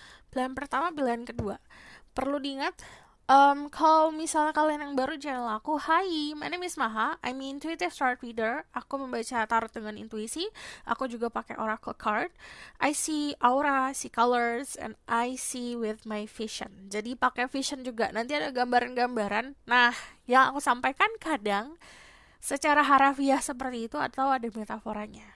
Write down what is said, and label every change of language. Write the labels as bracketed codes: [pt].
[id] Pilihan pertama, pilihan kedua. Perlu diingat, kalau misalnya kalian yang baru channel aku, Hai, [en] my name is Maha, I'm intuitive chart reader. [id] Aku membaca tarot dengan intuisi. Aku juga pakai oracle card. [en] I see aura, see colors, and I see with my vision. [id] Jadi pakai vision juga. Nanti ada gambaran-gambaran. Nah, yang aku sampaikan kadang secara harafiah seperti itu atau ada metaforanya.